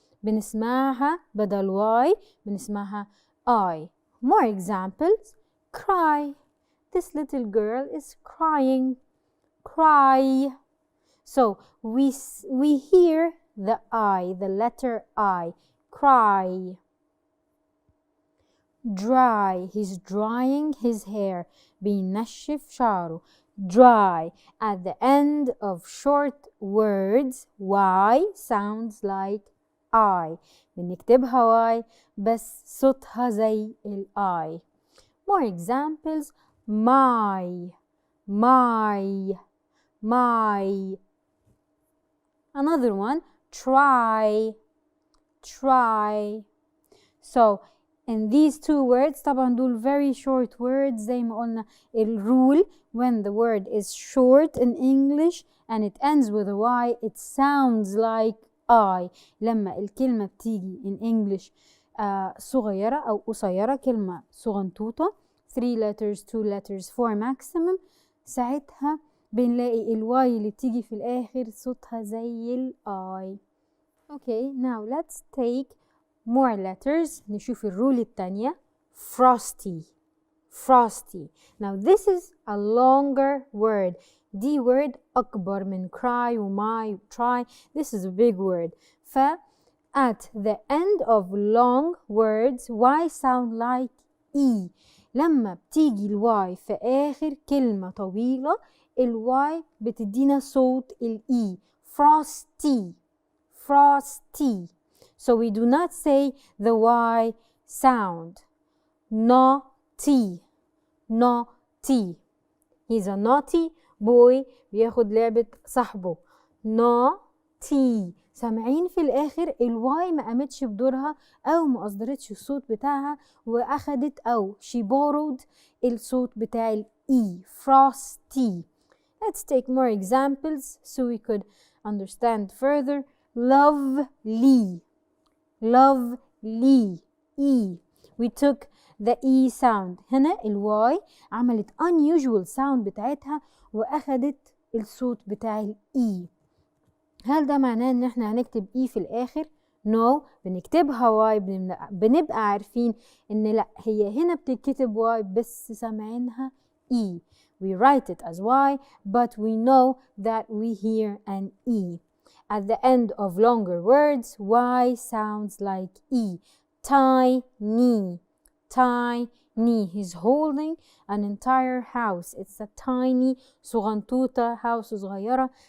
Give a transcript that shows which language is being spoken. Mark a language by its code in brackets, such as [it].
[ar] بنسمعها بدل Y بنسمعها I. [en] More examples. Cry. This little girl is crying. Cry. So we hear the I, the letter I. Cry. Dry. He's drying his hair. [ar] بينشف شعره. [en] Dry. At the end of short words, Y sounds like I. [ar] بنكتبها Y بس صوتها زي ال I. [en] More examples. My. My. My. Another one. Try. Try. So in these 2 words [ar] طبعا دول [en] very short words [ar] زي ما قلنا [en] الرule when the word is short in English and it ends with a Y it sounds like I. [ar] لما الكلمة بتيجي in English صغيرة أو قصيرة كلمة صغنطوطة [en] 3 letters 2 letters 4 maximum [ar] ساعتها بنلاقي الواي اللي بتيجي في الآخر صوتها زي الآي. [en] Okay, now let's take more letters. [ar] نشوف الرول التانية. Frosty. Frosty. [en] Now this is a longer word. [ar] دي word أكبر من [en] cry وmy try. This is a big word. At the end of long words, y sound like e. [ar] لما بتيجي الواي في آخر كلمة طويلة الواي بتدينا صوت الإي. [en] Frosty. Frosty. So we do not say the y sound. Naughty. Naughty. He's a naughty boy. [ar] بياخد لعبة صاحبه. Naughty. سامعين في الآخر الواي ما قامتش بدورها أو ما أصدرتش الصوت بتاعها وأخدت أو [en] she borrowed [ar] الصوت بتاع الإي. [en] Frosty. Let's take more examples so we could understand further. Lovely. Lovely. E. We took the E sound. [ar] هنا الواي عملت unusual sound بتاعتها وأخدت الصوت بتاع الإي. هل ده معناه ان احنا هنكتب اي في الاخر؟ [en] No. [ar] بنكتبها واي. بنبقى عارفين ان لا هي هنا بتتكتب واي بس سامعينها اي. [en] We write it as y but we know that we hear an e. At the end of longer words y sounds like e. Tiny. Tiny. He's holding an entire house. It's a tiny [ar] صغنطوطة [en] house [ar] صغيرة.